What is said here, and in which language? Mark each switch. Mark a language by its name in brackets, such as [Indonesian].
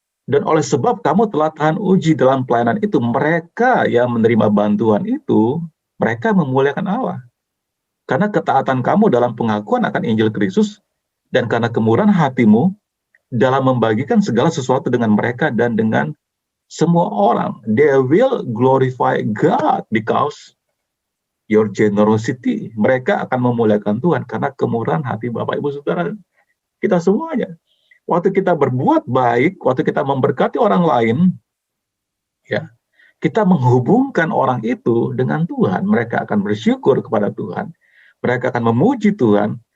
[Indonesian] Dan oleh sebab kamu telah tahan uji dalam pelayanan itu, mereka yang menerima bantuan itu, mereka memuliakan Allah. Karena ketaatan kamu dalam pengakuan akan Injil Kristus, dan karena kemurahan hatimu dalam membagikan segala sesuatu dengan mereka dan dengan semua orang. [English] They will glorify God because your generosity. [Indonesian] Mereka akan memuliakan Tuhan karena kemurahan hati Bapak Ibu Saudara. Kita semuanya. Waktu kita berbuat baik, waktu kita memberkati orang lain, ya, kita menghubungkan orang itu dengan Tuhan. Mereka akan bersyukur kepada Tuhan. Mereka akan memuji Tuhan.